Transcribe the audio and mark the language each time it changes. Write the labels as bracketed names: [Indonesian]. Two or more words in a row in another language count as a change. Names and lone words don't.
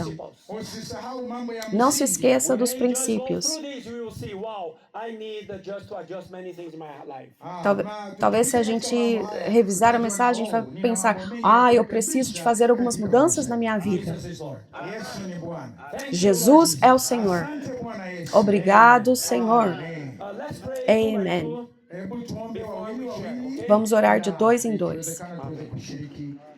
[English] principles. [Swahili] Usisahau mambo ya [Portuguese] Não se [Swahili] msingi. [Portuguese] esqueça dos [English] When you just go [Portuguese] princípios. [English] through this, you will see, wow, I need just to adjust many things in my life. [Portuguese] Talvez se a gente revisar a mensagem, a gente vai pensar: eu preciso de fazer algumas mudanças na minha vida. [English] Jesus is Lord. [Swahili] Yesu ni Bwana. [Portuguese] Jesus é o Senhor. [Swahili] Asante Bwana Yesu. [Portuguese] Obrigado, Senhor. [English] Let's pray Amen. [Swahili] Hebu tuombe wawili wawili. [Portuguese] Vamos orar de dois em dois. [Swahili] Ikiwezekana tuweze kushiriki